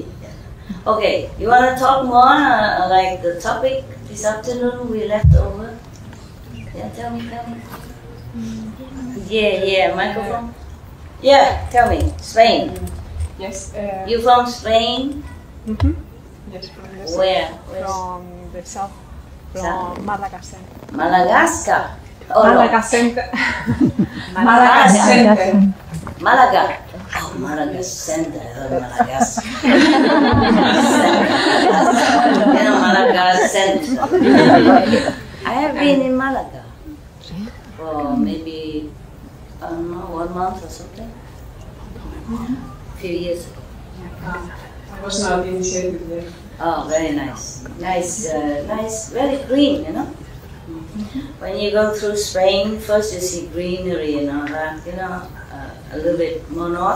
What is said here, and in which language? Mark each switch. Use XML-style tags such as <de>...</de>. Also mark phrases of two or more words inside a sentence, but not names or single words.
<en>Okay, you want to talk more, like the topic this afternoon we left over? Yeah, tell me. Yeah, microphone. Yeah, tell me, Spain. Yes. You from Spain? Mm-hmm. Yes, from the south. Where? From the south. From Madagascar. Madagascar. Oh, Madagascar. Madagascar. Malaga. Oh, Madagascar. Madagascar. Madagascar. I have been in Malaga for maybe, I don't know, 1 month or something. A few years ago. I was not initiated there. Oh, very nice. Nice, very green, When you go through Spain, first you see greenery and all that, a little bit more north.</en>